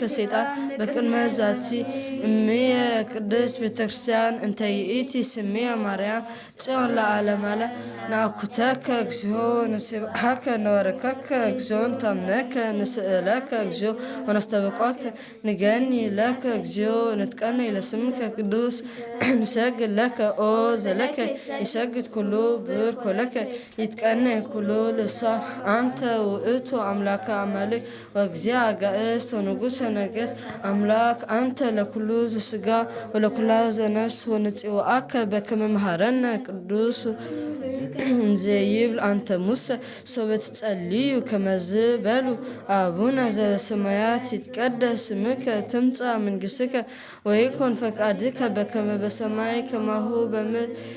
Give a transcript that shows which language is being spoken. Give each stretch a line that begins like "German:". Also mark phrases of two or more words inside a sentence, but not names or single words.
Geez: ሰይጣን በቅድመ ዛቲ እምየ ቅድስት ቤተክርስቲያን እንተ ይእቲ ስምየ ማርያም ጽዮን ለዓለመ ዓለም ናኩተከ እግዚኦ ንስብሐከ ነወርከከ እግዚኦ ንታምነከ ንስእለከ እግዚኦ ወነስተበቋከ ንገኒ ለከ እግዚኦ ንትቀነይ ለስምከ ቅዱስ ንሰግድ ለከ ኦ ዘለከ ይሰግድ ኩሉ ብርኮ ለከ ይትቀነይ ኩሉ ልሳን አንተ ውእቱ አምላከ አማልክት ወእግዚአ አጋእዝት ወንጉሠ ነገሥት አምላክ አንተ ለኩሉ ዘሥጋ ወለኩላ ዘነፍስ ወንጽዋዓከ በከመ መሃረነ ቅዱስ እንዘ ይብል አንተ ሙሰ ሶበ ትጸልዩ ከመዝ በሉ አቡነ ዘበሰማያት ይትቀደስ ስምከ ትምጻእ መንግሥትከ ወይኩን ፈቃድከ በከመ በሰማይ ከማሁ በምድር